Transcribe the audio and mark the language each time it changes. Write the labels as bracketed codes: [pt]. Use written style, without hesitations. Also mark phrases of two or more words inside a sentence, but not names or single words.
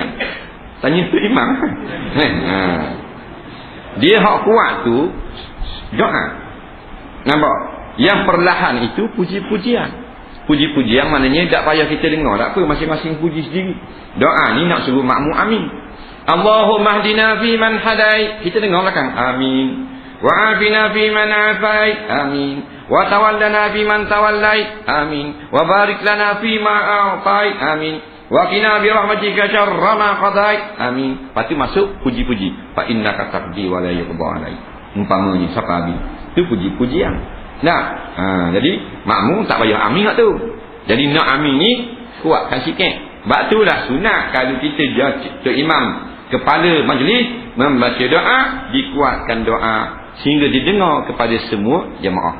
[ms] Tanya Tok Imam. Dia hak kuat tu doa. Nampak? Yang perlahan itu puji-pujian. Puji-pujian maknanya tak payah kita dengar, tak apa, masing-masing puji sendiri. Doa ni nak suruh makmum amin. [ar] اللهم اهدنا فيمن هديت. [ms] Kita dengar belakang amin. [ar] وعافنا فيمن عافيت. آمين. وتولنا فيمن توليت. آمين. وبارك لنا فيما أعطيت. آمين. وقنا برحمتك شر ما قضيت. Amin. [ms] Lepas tu masuk puji-puji. [ar] فإنك تقضي ولا يقضى عليك. [ms] Umpamanya siapa amin. Itu puji-pujian. Jadi makmum tak payah amin tu. Jadi nak amin ni kuatkan sikit. Sebab itulah sunat kalau kita Tok Imam kepala majlis membaca doa, dikuatkan doa sehingga didengar kepada semua jemaah.